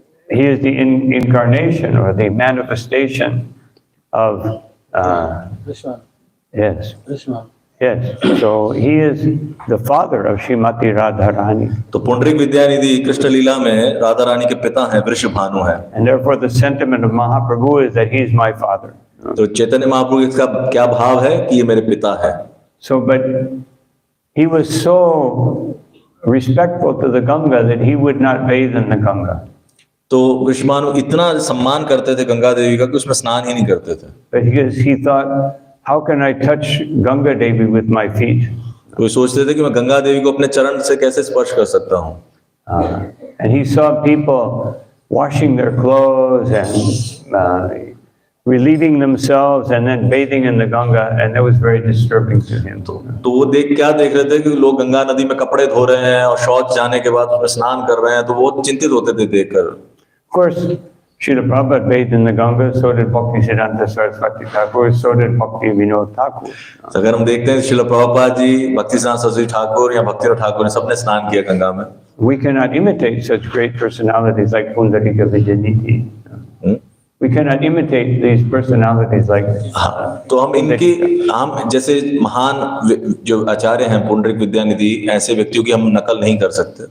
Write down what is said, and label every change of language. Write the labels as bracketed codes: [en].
[en] He is the incarnation or the manifestation of Krishna. Yes. Krishna. Yes. So he is the father of Srimati Radharani. [hi] तो पुंडरीक विद्यानिधि कृष्ण लीला में राधा रानी के पिता हैं, वृषभानु हैं। [en] And therefore the sentiment of Mahaprabhu is that he is my father. [hi] तो चैतन्य महाप्रभु इसका क्या भाव है? कि ये मेरे पिता है। [en] So, but he was so respectful to the Ganga that he would not bathe in the Ganga. [hi] तो वृषभानु इतना सम्मान करते थे गंगा देवी का कि उसमें स्नान ही नहीं करते थे। [en] Because he thought, how can I touch Ganga Devi with my feet? [hi] वो सोचते थे कि मैं गंगा देवी को अपने चरण से कैसे स्पर्श कर सकता हूँ। [en] And he saw people washing their clothes and relieving themselves and then bathing in the Ganga, and that was very disturbing to him. [hi] तो वो क्या देख रहे थे कि लोग गंगा नदी में कपड़े धो रहे हैं और शौच जाने के बाद उसमें स्नान कर रहे हैं, तो वो चिंतित होते थे देखकर। [en] Of course, Srila Prabhupada bathed in the Ganga, so did Bhaktisiddhanta Saraswati Thakur, so did Bhakti Vinod Thakur. [hi] अगर हम देखते हैं श्रील प्रभुपाद जी, भक्तिसिद्धांत सरस्वती ठाकुर या भक्ति ठाकुर ने सबने स्नान किया गंगा में। [en] We cannot imitate such great personalities like Pundarika Vijayanidhi. We cannot imitate these personalities like. [hi] तो हम जैसे महान जो आचार्य हैं पुंडरीक विद्यानिधि, ऐसे व्यक्तियों की हम नकल नहीं कर सकते।